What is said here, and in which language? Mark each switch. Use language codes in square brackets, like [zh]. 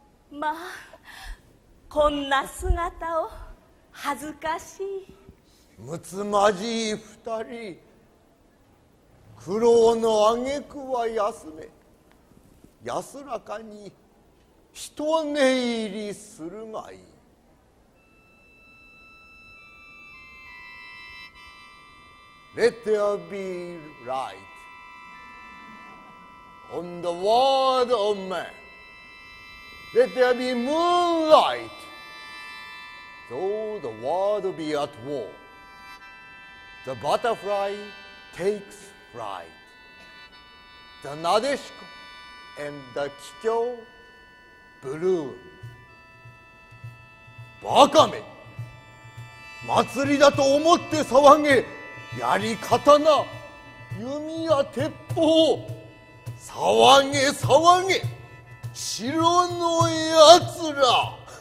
[ja] まあ、こんな姿を恥ずかしい。むつまじい二人、苦労の挙句は休め、安らかに一寝入りするがいい。 [en] Let there be light on the world of man. Let there be moonlight, though the world be at war. The butterfly takes flight. The Nadeshiko and the Kikyo bloom. [ja] バカめ、祭りだと思って騒げ。槍刀、弓や鉄砲、騒げ騒げ、城のやつら。